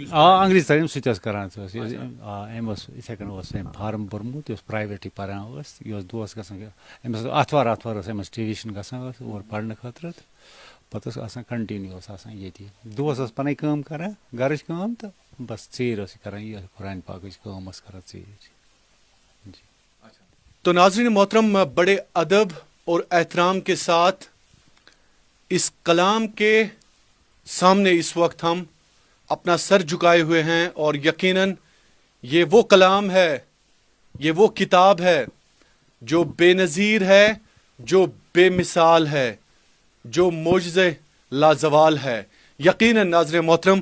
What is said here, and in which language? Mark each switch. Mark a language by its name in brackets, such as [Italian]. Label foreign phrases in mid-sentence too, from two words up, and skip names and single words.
[Kashmiri] انگریٖزی تعلیٖم سُہ تہِ ٲس کران. أمۍ اوس یِتھٕے کٔنۍ اوس أمۍ فارم بوٚرمُت, یہِ اوس پرایویٹٕے پران ٲس, یہِ اوس دۄہس گژھان, أمِس آتھوار ٲس أمِس ٹیوٗشن گژھان ٲس اور پرنہٕ خٲطرٕ, تہٕ پتہٕ ٲس آسان کنٹِنیوٗ اوس آسان ییٚتی, دۄہس ٲس پنٕنۍ کٲم کران, گرٕچ کٲم, تہٕ بس ژیٖرۍ ٲس یہِ کران یہِ قرآن پاکٕچ کٲم ٲس کران ژیٖرۍ. [Urdu] تو ناظرین محترم, بڑے ادب اور احترام کے ساتھ اس کلام کے سامنے اس وقت ہم اپنا سر جھکائے ہوئے ہیں, اور یقیناً یہ وہ کلام ہے, یہ وہ کتاب ہے جو بے نظیر ہے, جو بے مثال ہے, جو معجزہ لازوال ہے یقیناً ناظرین محترم.